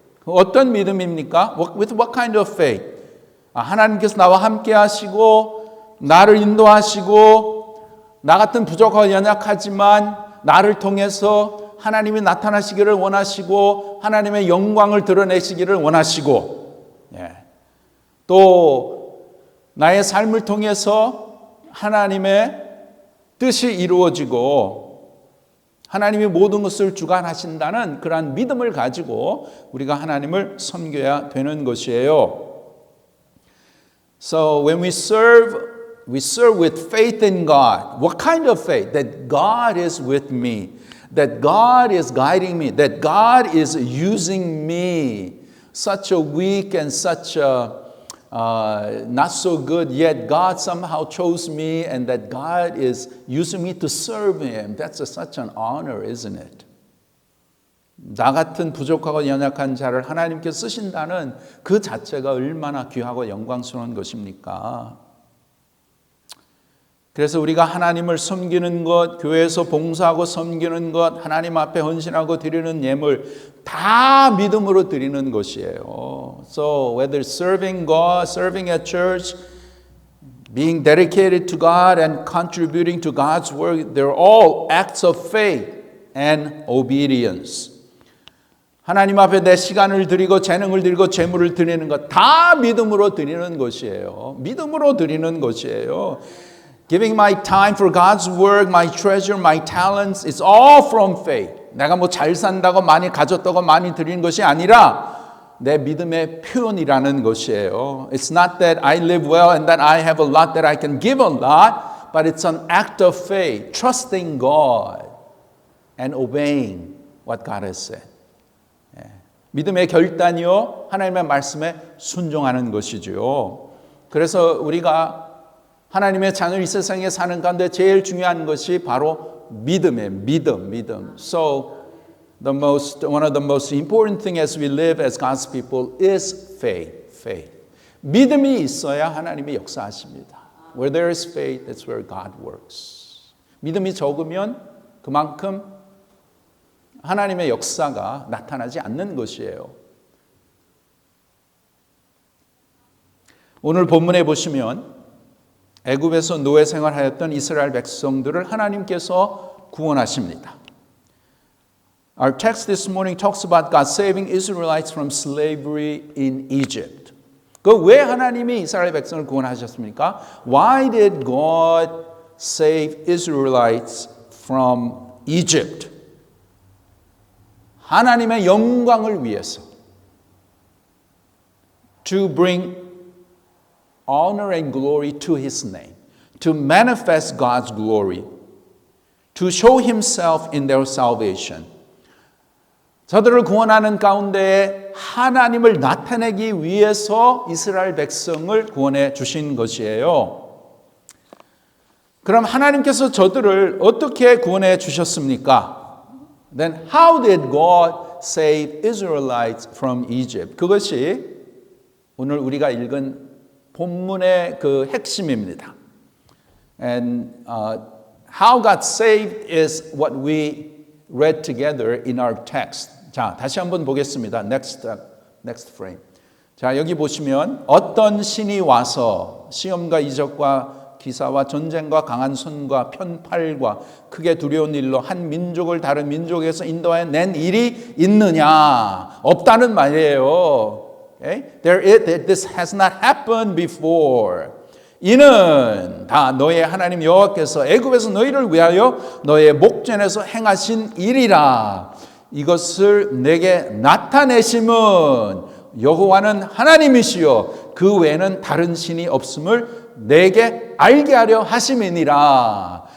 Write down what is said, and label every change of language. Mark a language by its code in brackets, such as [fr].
[ko] 어떤 믿음입니까? [en] With what kind of faith? [ko] 하나님께서 나와 함께 하시고 나를 인도하시고 나 같은 부족하고 연약하지만 나를 통해서 하나님이 나타나시기를 원하시고 하나님의 영광을 드러내시기를 원하시고 또 나의 삶을 통해서 하나님의 뜻이 이루어지고 하나님이 모든 것을 주관하신다는 그러한 믿음을 가지고 우리가 하나님을 섬겨야 되는 것이에요. [en] So when we serve with faith in God. What kind of faith? That God is with me, that God is guiding me, that God is using me. Such a weak and such a not so good, yet God somehow chose me and that God is using me to serve Him. That's such an honor, isn't it? [ko] 나 같은 부족하고 연약한 자를 하나님께서 쓰신다는 그 자체가 얼마나 귀하고 영광스러운 것입니까? 그래서 우리가 하나님을 섬기는 것, 교회에서 봉사하고 섬기는 것, 하나님 앞에 헌신하고 드리는 예물 다 믿음으로 드리는 것이에요. [en] So whether serving God, serving at church, being dedicated to God and contributing to God's work, they're all acts of faith and obedience. [ko] 하나님 앞에 내 시간을 드리고 재능을 드리고 재물을 드리는 것 다 믿음으로 드리는 것이에요. 믿음으로 드리는 것이에요. [en] Giving my time for God's work, my treasure, my talents, it's all from faith. [ko] 내가 뭐 잘 산다고 많이 가졌다고 많이 드리는 것이 아니라 내 믿음의 표현이라는 것이에요. [en] It's not that I live well and that I have a lot that I can give a lot, but it's an act of faith, trusting God and obeying what God has said. [ko] 믿음의 결단이요, 하나님의 말씀에 순종하는 것이죠. 그래서 우리가 하나님의 자녀 이 세상에 사는 가운데 제일 중요한 것이 바로 믿음이에요. 믿음. [en] So one of the most important things as we live as God's people is faith. [ko] 믿음이 있어야 하나님이 역사하십니다. [en] Where there is faith, that's where God works. [ko] 믿음이 적으면 그만큼 하나님의 역사가 나타나지 않는 것이에요. 오늘 본문에 보시면 애굽에서 노예 생활하였던 이스라엘 백성들을 하나님께서 구원하십니다. [en] Our text this morning talks about God saving Israelites from slavery in Egypt. [ko] 그 왜 하나님이 이스라엘 백성을 구원하셨습니까? [en] Why did God save Israelites from Egypt? [ko] 하나님의 영광을 위해서. [en] To bring honor and glory to His name, to manifest God's glory, to show Himself in their salvation. [ko] 저들을 구원하는 가운데 하나님을 나타내기 위해서 이스라엘 백성을 구원해 주신 것이에요. 그럼 하나님께서 저들을 어떻게 구원해 주셨습니까? [en] Then how did God save Israelites from Egypt? [ko] 그것이 오늘 우리가 읽은 본문의 그 핵심입니다. [en] And how God saved is what we read together in our text. [ko] 자, 다시 한번 보겠습니다. [en] Next frame. [ko] 자, 여기 보시면 어떤 신이 와서 시험과 이적과 기사와 전쟁과 강한 손과 편팔과 크게 두려운 일로 한 민족을 다른 민족에서 인도하여 낸 일이 있느냐? 없다는 말이에요. Okay? [en] This has not happened before. [ko] 이는 다 너의 하나님 여호와께서 애굽에서 너희를 위하여 너의 목전에서 행하신 일이라. 이것을 내게 나타내심은 여호와는 하나님이시요 그 외에는 다른 신이 없음을 내게 알게 하려 하심이니라.